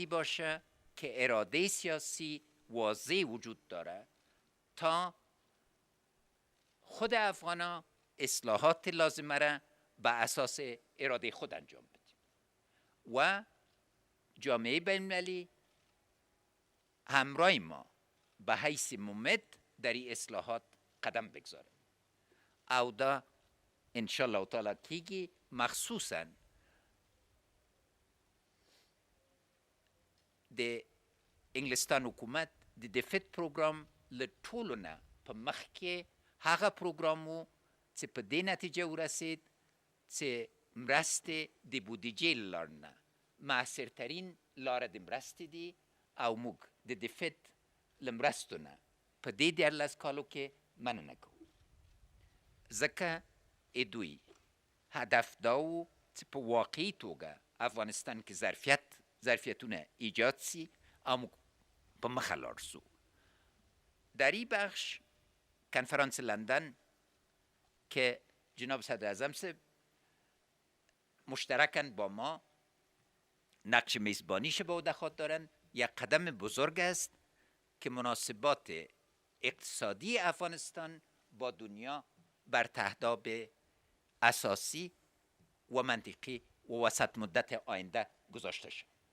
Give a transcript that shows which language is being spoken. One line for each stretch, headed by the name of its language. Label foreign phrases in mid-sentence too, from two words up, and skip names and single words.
Persian: این باشه که اراده سیاسی واضح وجود داره تا خود افغانا اصلاحات لازمه را به اساس اراده خود انجام بدیم و جامعه بین‌المللی همراه ما به حیث ممد در این اصلاحات قدم بگذاره.
Pashto: او دا
Arabic: انشاءالله تعالی
Pashto: کیگی مخصوصاً د انګلستان حکومت د دفت پروګرام له ټولو نه په مخ کې هغه پروګرام و چې په دې نتیجه ورسید چې مرستې د بودیجې له لارې نه مؤثرترین لاره د مرستې دي او موږ د دفت له مرستو نه په دې 14 کالو کې مننه کوو ځکه دوی هدف دا و چې په واقعي توګه افغانستان کې ظرفیت ظرفیتونه ایجاد سی
Persian: اما به مخلار سو در این بخش کنفرانس لندن که جناب صدر اعظم سے مشترکن با ما نقش میزبانیش به عهده خود دارن یک قدم بزرگ است که مناسبات اقتصادی افغانستان با دنیا بر تهداب اساسی و منطقی و وسط مدت آینده گذاشته شد.